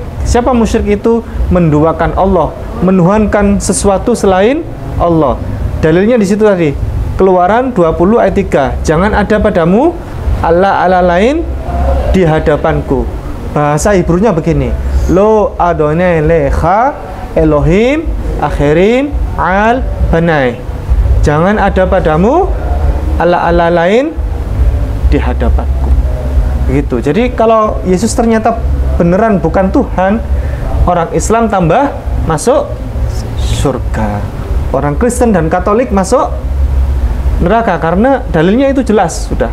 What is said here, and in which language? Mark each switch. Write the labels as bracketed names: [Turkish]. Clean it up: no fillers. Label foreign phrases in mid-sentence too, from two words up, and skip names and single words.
[Indonesian] Siapa musyrik itu? Menduakan Allah, menuhankan sesuatu selain Allah. Dalilnya di situ tadi, Keluaran 20 ayat 3. Jangan ada padamu Allah lain di hadapanku. Bahasa Hebrunya begini, [Hebrew] לא אדוני לך אלוהים אחרים על פני. [Indonesian] Jangan ada padamu Allah lain di hadapanku. Begitu. Jadi kalau Yesus ternyata beneran bukan Tuhan, orang Islam tambah masuk surga. Orang Kristen dan Katolik masuk neraka karena dalilnya itu jelas sudah.